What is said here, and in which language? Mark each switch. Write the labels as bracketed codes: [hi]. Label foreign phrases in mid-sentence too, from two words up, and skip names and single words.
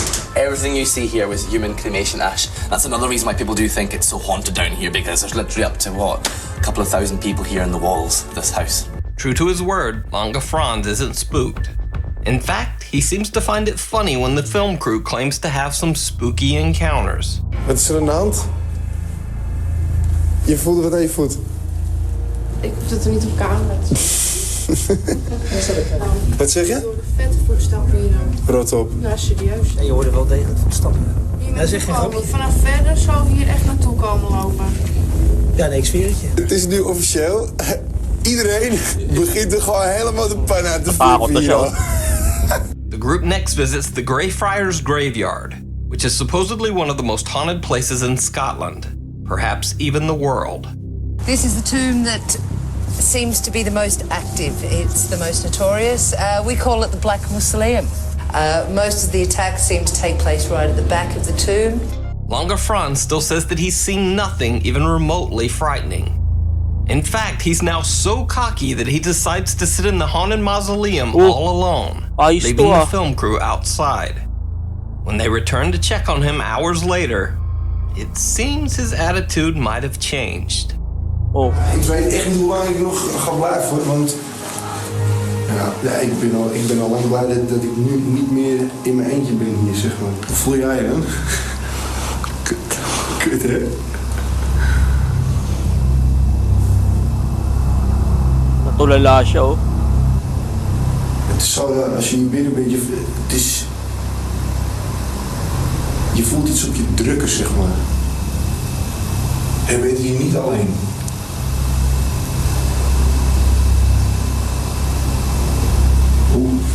[en] Everything you see here was human cremation ash. That's another reason why people do think it's so haunted down here, because there's literally up to, what, a couple of thousand people here in the walls of this house. True to his word, Lange Frans isn't spooked. In fact, he seems to find it funny when the film crew claims to have some spooky encounters. [nl] Wat is er aan de hand? Je voelde wat aan je voet. Ik hoef het er niet op camera te Wat zeg je? door de vette voetstappen hier dan. Rot op. Nou, serieus. En je hoorde wel degelijk voetstappen. Hier Dat is echt geen grapje. vanaf verder zou hier echt naartoe komen lopen. Ja, nee, ik zweer het je. Het is nu officieel. Iedereen begint er gewoon helemaal de pan uit te [tl] Takot [nl] voeren [tl] na [nl] hier [tl] siya. [nl] al. [en] The group next visits the Greyfriars Graveyard, which is supposedly one of the most haunted places in Scotland, perhaps even the world. This is the tomb that seems to be the most active. It's the most notorious. We call it the Black Mausoleum. Most of the attacks seem to take place right at the back of the tomb. Lange Frans still says that he's seen nothing even remotely frightening. In fact, he's now so cocky that he decides to sit in the haunted mausoleum all alone, [tl] Ayos [en] leaving to, the [tl] ah. [en] film crew outside. When they return to check on him hours later, it seems his attitude might have changed. Oh, [nl] Ik weet echt niet hoe lang ik nog ga blijven, hoor, want ja, ik ben al lang blij dat ik nu niet meer in mijn eentje ben hier, zeg maar. Hoe voel jij je dan? Kut, hè? [tl] natulala siya, oh. [nl] Het is zo, als je hier binnen bent, het is... Je voelt iets op je drukken, zeg maar. En je bent hier niet alleen. Oeh.